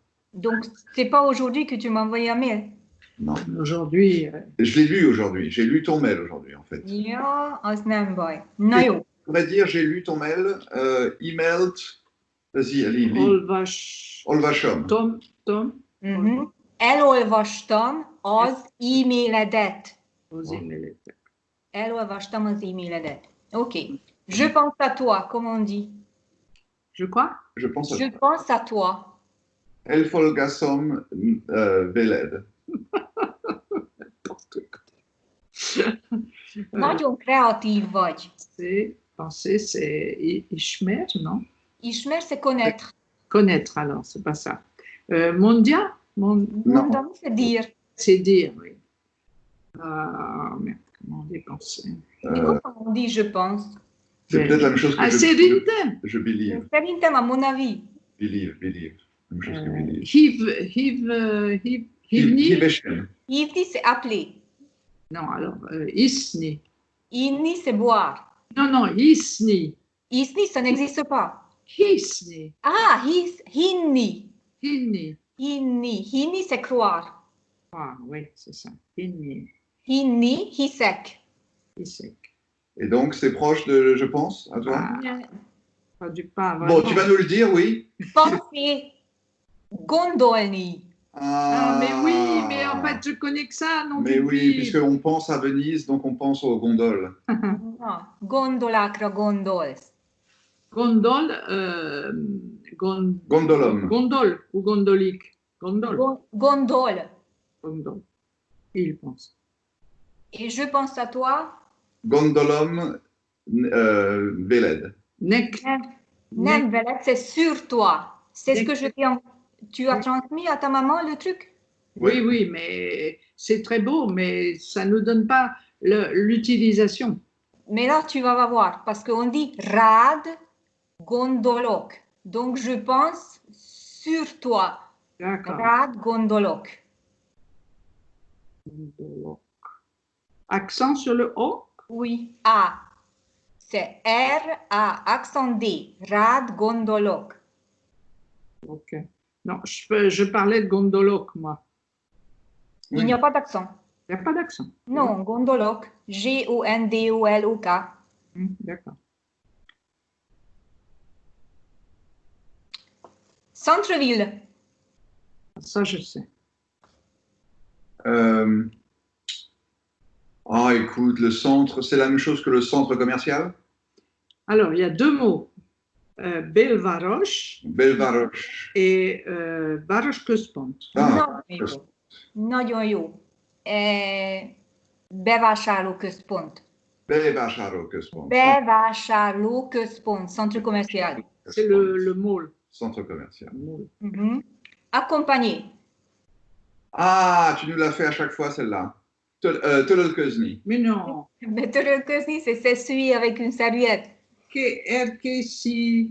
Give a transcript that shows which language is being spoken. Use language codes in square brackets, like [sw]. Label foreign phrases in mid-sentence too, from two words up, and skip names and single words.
[fr] Donc, c'est pas aujourd'hui que tu m'as envoyé un mail? Non, aujourd'hui. Je l'ai lu aujourd'hui. J'ai lu ton mail aujourd'hui, en fait. [hu] Ja, az nem baj. Na jó. [fr] On va dire, j'ai lu ton mail, e-mailt. Vas-y, lis. [hu] Olvasom. Tom. Elolvastam az e-mailedet. Elolvastam az e-mailedet. Ok. [fr] Je pense à toi, comment on dit? Je quoi? Je pense à toi. [hu] Elfolgasom veled. Nagyon kreatív vagy. [fr] Penser, c'est ismer, non? Ismer, c'est connaître. Connaître, alors, c'est pas ça. [hu] Mondia? [fr] Mondani, c'est dire. C'est dire, oui. Merde, comment on dit penser? Mais comment on dit je pense? C'est peut-être la même chose que je believe. Szerintem, à mon avis. Believe. Même chose que believe. Hívni, c'est appeler. Non, alors, isni. Inni, c'est boire. Non, isni. Isni, ça n'existe pas. Hisni. Ah, hinni. [hu] Hinni. Hinni. Hinni, [fr] c'est croire. Ah, oui, c'est ça. [hu] Hinni. Hinni, hisek. Hisek. [fr] Et donc, c'est proche de, je pense, à toi. Ah, pas du pas Bon, vraiment. tu vas nous le dire, oui. Pensez gondolni. Ah, mais oui, mais en fait, je connais que ça, non? Mais oui, puisqu'on pense à Venise, donc on pense aux gondoles. [hu] No, gondolakra gondolsz. Gondol, Gondolom. gondol ou gondolique. Gondol. Gondol. Gondol. [fr] Il pense. Et je pense à toi. [hu] Gondolom veled. Nek. Nem veled, [fr] c'est sur toi. C'est ce [hu] Nek. [fr] que je t'ai Tu as transmis à ta maman le truc? Oui, oui, mais c'est très beau, mais ça ne nous donne pas l'utilisation. Mais là, tu vas voir, parce qu'on dit [hu] rad gondolok. [fr] Donc, je pense sur toi. D'accord. [hu] Rad gondolok. Gondolok. [fr] Accent sur le O? Oui, A. C'est R-A, accent D. [hu] Rad gondolok. Ok. [fr] Non, je parlais de gondolok, moi. Il n'y a pas d'accent. Il n'y a pas d'accent. Non, [hu] gondolok. G-O-N-D-O-L-O-K. [fr] D'accord. Centre-ville. Ça, je sais. Ah, écoute, le centre, c'est la même chose que le centre commercial? Alors, il y a deux mots. Belvaros [hu] Belvaros. [fr] et [hu] Baros Központ. [fr] Ah, [hu] Nagyon jó. Bevásárlóközpont. Bevásárlóközpont. Bevásárlóközpont, [fr] centre commercial. C'est le mot. Centre commercial. Accompagné. Ah, tu nous l'as fait à chaque fois, celle-là. [hu] Tölölközni. [fr] Mais non. Mais Tölölközni, c'est s'essuyer avec une serviette. [hu] Erkési.